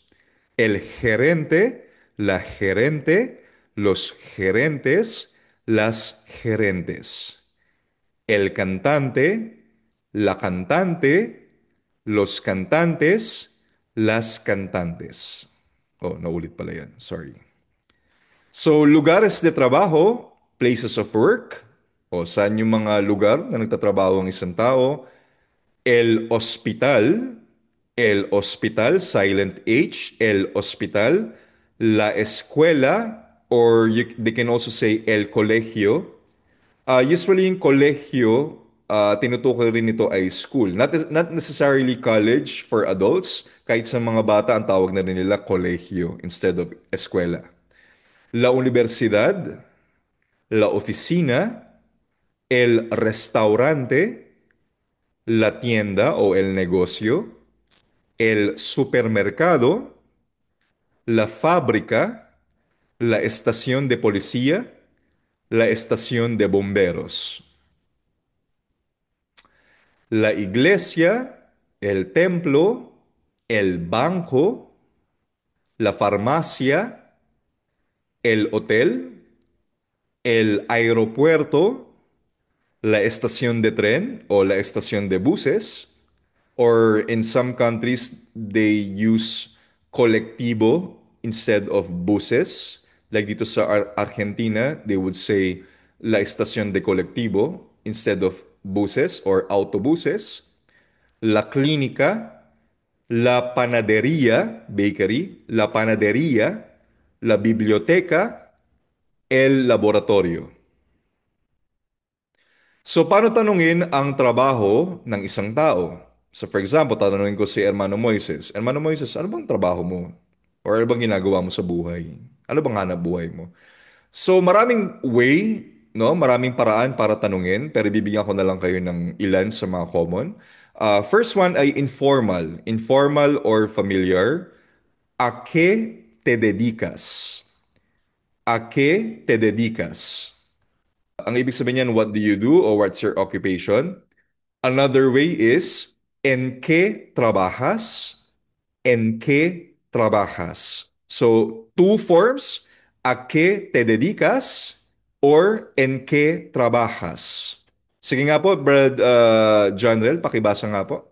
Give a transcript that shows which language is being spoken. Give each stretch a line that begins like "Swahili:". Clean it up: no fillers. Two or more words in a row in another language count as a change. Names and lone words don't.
Spanish: El gerente, la gerente, los gerentes, las gerentes. El cantante, la cantante, los cantantes, las cantantes.
Filipino: Oh, naulit pala yan. Sorry. So,
Spanish: lugares de trabajo,
English: places of work,
Filipino: o saan yung mga lugar na nagtatrabaho ang isang tao.
Spanish: El hospital, silent H, el hospital, la escuela,
English: or they can also say
Spanish: el colegio.
Filipino: Usually yung kolehiyo, tinutukoy rin nito ay school.
English: Not necessarily college for adults.
Filipino: Kahit sa mga bata, ang tawag na rin nila kolehiyo instead of eskwela.
Spanish: La universidad, la oficina, el restaurante, la tienda o el negocio, el supermercado, la fábrica, la estación de policía, la estación de bomberos. La iglesia, el templo, el banco, la farmacia, el hotel, el aeropuerto, la estación de tren o la estación de buses,
English: or in some countries they use colectivo instead of buses.
Spanish: Like
Filipino: dito sa
Spanish: Argentina,
English: they would say
Spanish: la estación de colectivo
English: instead of buses or
Spanish: autobuses, la clínica, la panadería, bakery, la panadería, la biblioteca, el laboratorio.
Filipino: So, paano tanungin ang trabaho ng isang tao?
English: So, for example,
Filipino: tatanungin ko si Hermano Moises, Hermano Moises, ano bang trabaho mo? Or ano bang ginagawa mo sa buhay? Ano bang hanap buhay mo? So, maraming way, no? Maraming paraan para tanungin, pero bibigyan ko na lang kayo ng ilan sa mga common.
English: First one ay informal. Informal or familiar.
Spanish: ¿A qué te dedicas? ¿A qué te dedicas?
Filipino: Ang ibig sabihin niyan,
English: what do you do or what's your occupation? Another way is,
Spanish: ¿en qué trabajas? ¿En qué trabajas?
English: So, two forms,
Spanish: ¿a qué te dedicas? Or ¿en qué trabajas?
Filipino: Sige nga po, Brad Jonrel, pakibasa nga po.